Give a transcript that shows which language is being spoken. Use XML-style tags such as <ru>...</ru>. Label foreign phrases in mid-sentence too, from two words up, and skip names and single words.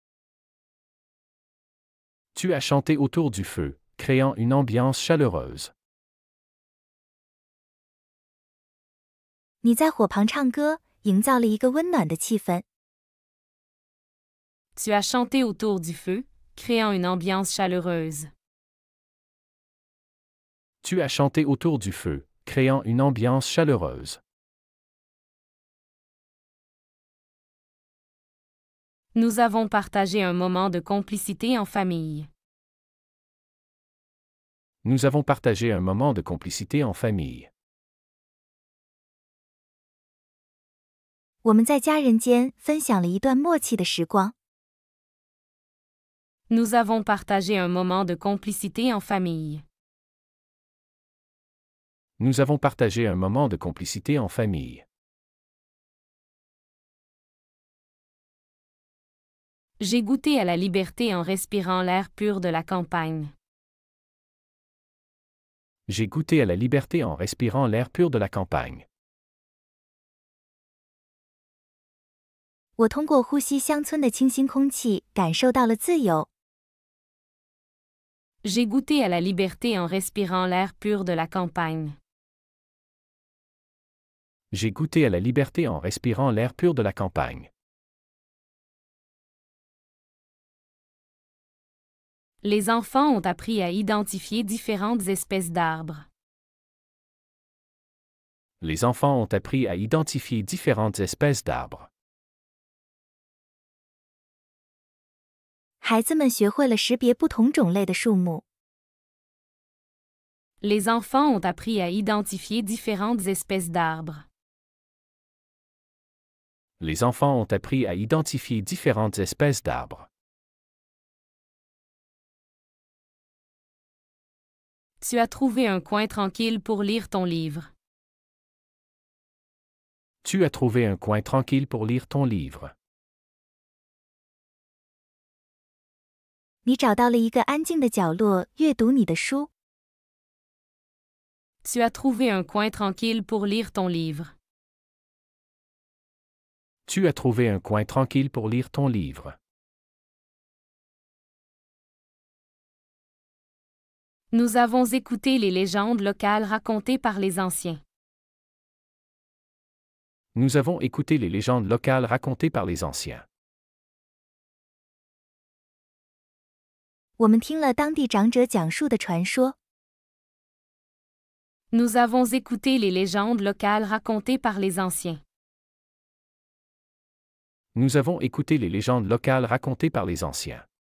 <fr>Tu as chanté autour du feu, créant une ambiance chaleureuse.</fr> <zh>你在火旁唱歌，营造了一个温暖的气氛。</zh> <fr>Tu as chanté autour du feu, créant une ambiance chaleureuse. Tu as chanté autour du feu, créant une ambiance chaleureuse. Nous avons partagé un moment de complicité en famille. Nous avons partagé un moment de complicité en famille.</fr> <zh>我们在家人间分享了一段默契的时光。</zh> <fr>Nous avons partagé un moment de complicité en famille. Nous avons partagé un moment de complicité en famille. J'ai goûté à la liberté en respirant l'air pur de la campagne. J'ai goûté à la liberté en respirant l'air pur de la campagne.</fr> <zh>我通过呼吸乡村的清新空气，感受到了自由。</zh> <fr>J'ai goûté à la liberté en respirant l'air pur de la campagne. J'ai goûté à la liberté en respirant l'air pur de la campagne. Les enfants ont appris à identifier différentes espèces d'arbres. Les enfants ont appris à identifier différentes espèces d'arbres.</fr> <zh>孩子们学会了识别不同种类的树木。</zh> <fr>Les enfants ont appris à identifier différentes espèces d'arbres. Les enfants ont appris à identifier différentes espèces d'arbres. Tu as trouvé un coin tranquille pour lire ton livre. Tu as trouvé un coin tranquille pour lire ton livre.</fr> <zh>你找到了一个安静的角落，阅读你的书。</zh> <fr>Tu as trouvé un coin tranquille pour lire ton livre. Tu as trouvé un coin tranquille pour lire ton livre. Nous avons écouté les légendes locales racontées par les anciens. Nous avons écouté les légendes locales racontées par les anciens.</fr> <zh>我们听了当地长者讲述的传说。</zh> <fr>Nous avons écouté les légendes locales racontées par les anciens. Nous avons écouté les légendes locales racontées par les anciens.</fr>